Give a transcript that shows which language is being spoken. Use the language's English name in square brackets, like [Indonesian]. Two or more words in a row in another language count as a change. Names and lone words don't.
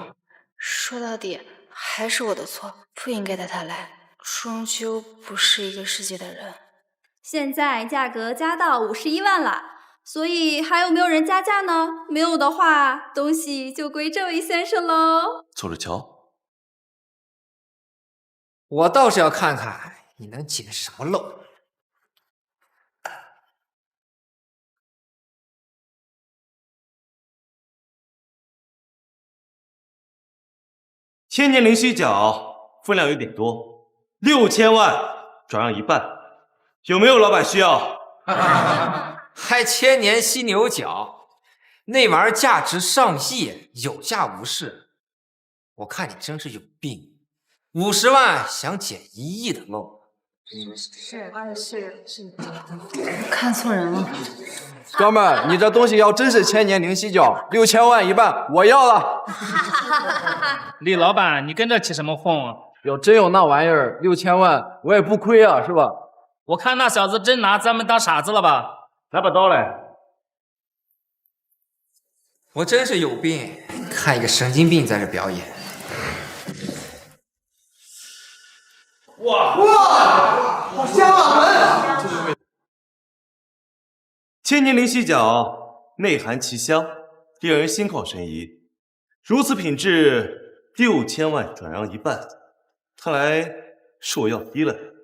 [Chinese] 說到底還是我的錯，不應該帶他來，終究不是一個世界的人。現在價格加到51萬了，所以還有沒有人加價呢？沒有的話，東西就歸這位先生嘍。走着瞧。我倒是要看看你能撿什麼漏。千年靈犀角分量有點多，6000萬轉讓一半，有沒有老闆需要？還千年犀牛角，那玩意兒價值上億，有價無市。我看你真是有病，50萬想撿1億的漏。是，看錯人了。哥們兒，你這東西要真是千年靈犀角，6000萬一半，我要了。李老闆，你跟着起什麼哄啊？要真有那玩意兒，6000萬我也不虧啊，是吧？我看那小子真拿咱們當傻子了吧？拿把刀來。我真是有病，看一個神經病在這表演。哇，好香啊！千年靈犀角內含奇香，令人心曠神怡。如此品質，6000萬轉讓一半，看來是我要低了。